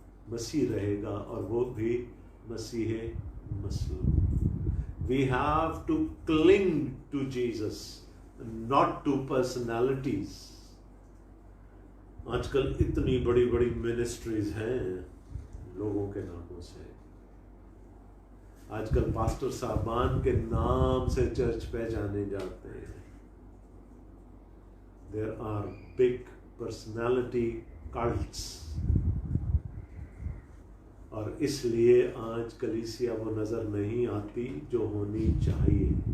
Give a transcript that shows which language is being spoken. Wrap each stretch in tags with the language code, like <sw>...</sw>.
<hi>मसीह रहेगा, और वो भी मसीह मसलूब।</hi> <en>We have to cling to Jesus, not to personalities.</en> <hi>आजकल इतनी बड़ी बड़ी मिनिस्ट्रीज हैं लोगों के नामों से। आजकल पास्टर साहबान के नाम से चर्च पे जाने जाते हैं।</hi> <en>There are big personality cults,</en> <hi>और इसलिए आज कलीसिया वो नज़र नहीं आती जो होनी चाहिए।</hi>